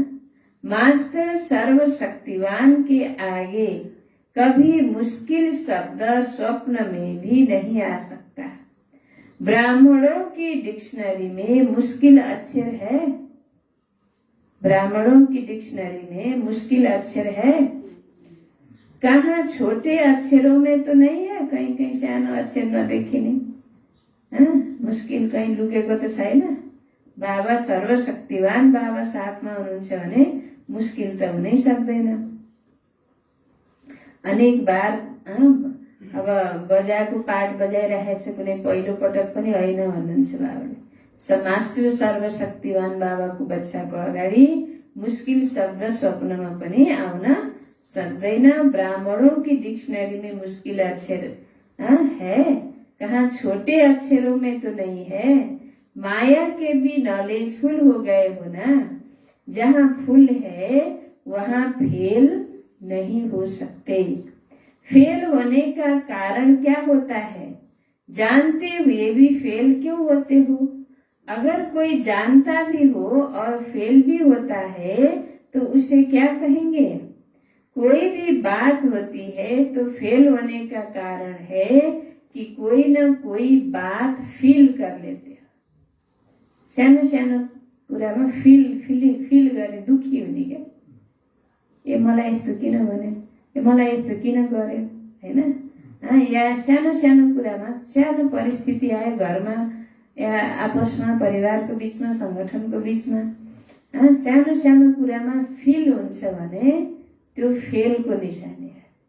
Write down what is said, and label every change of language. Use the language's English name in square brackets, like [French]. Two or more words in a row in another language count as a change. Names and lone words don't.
[Hindi] मास्टर सर्वशक्तिवान के आगे कभी मुश्किल शब्द स्वप्न में भी नहीं आ सकता। ब्राह्मणों की डिक्शनरी में मुश्किल अक्षर है? ब्राह्मणों की डिक्शनरी में मुश्किल अक्षर है? कहाँ छोटे अक्षरों में तो नहीं है, कहीं कहीं [Nepali] सानो अक्षर नदेखिने, मुश्किल कहीं लुकेको त छैन। बाबा सर्वशक्तिवान बाबा साथमा हुनुहुन्छ भने मुश्किल त हुनै सक्दैन। अनेक बार अब बजाएको पाठ बजाइरहेछ कुनै पहिलो पटक पनि होइन भन्नुहुन्छ बाबाले। मास्टर सर्वशक्तिवान बाबाको बच्चाको अगाडि मुस्किल शब्द स्वप्नमा पनि आउन सक्दैन। [Hindi] ब्राह्मणों की डिक्शनरी में मुश्किल अक्षर है, कहाँ छोटे अक्षरों में तो नहीं है। माया के भी नॉलेजफुल हो गए हो ना, जहाँ फुल है वहाँ फेल नहीं हो सकते। फेल होने का कारण क्या होता है, जानते हुए भी फेल क्यों होते हो? अगर कोई जानता भी हो और फेल भी होता है तो उसे क्या कहेंगे? कोई भी बात होती है तो फेल होने का कारण है कि कोई न कोई बात फील कर लेते हो। [Nepali] सानो सानो कुरामा फिल गर्ने दुखी हुने क्या, ए मलाई यस्तो किन भने, ए मलाई यस्तो किन गर्यो हैन। या सानो सानो कुरामा सानो परिस्थिति आयो घरमा या आपसमा परिवारको बीचमा संगठनको बीचमा सानो सानो कुरामा फिल हुन्छ भने त्यो फेलको निशानी हो।